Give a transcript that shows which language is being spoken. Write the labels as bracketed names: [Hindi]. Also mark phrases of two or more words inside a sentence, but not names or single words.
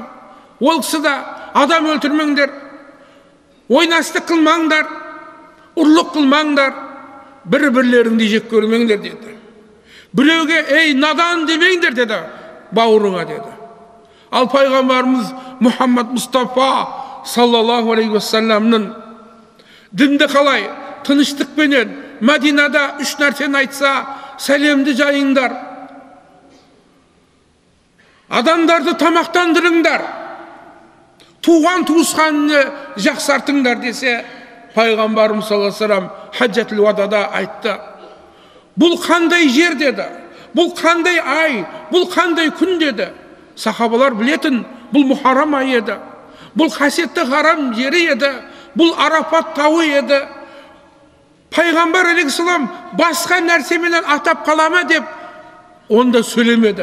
[Kazakh] Ол кісі де адам өлтірмеңдер, ойнастық қылмаңдар, ұрлық қылмаңдар, бір-бірлеріңді жек көрмеңдер деді. Біреуге ей надан демеңдер деді, бауырыңа деді. Ал пайғамбарымыз Мұхаммад Мұстафа [Arabic] صلى الله عليه وسلم [Kazakh] дінді қалай тыныштықпенен Мәдинада үш нәрсені айтса: сәлемді жайыңдар, адамдарды тамақтандырыңдар, туған туысқанны жақсартыңдар десе, пайғамбарымыз [Arabic] صلى الله عليه وسلم حجة الوداع [Kazakh] айтты. Бұл қандай жер деді, бұл қандай ай, бұл қандай күн деді. Сахабалар білетін, бұл Мұхаррам айы еді, бұл қасиетті харам жері еді, бұл Арафат тауы еді. Пайғамбар алейхиссалам басқа нәрсеменен атап қалама деп онда сөйлемеді.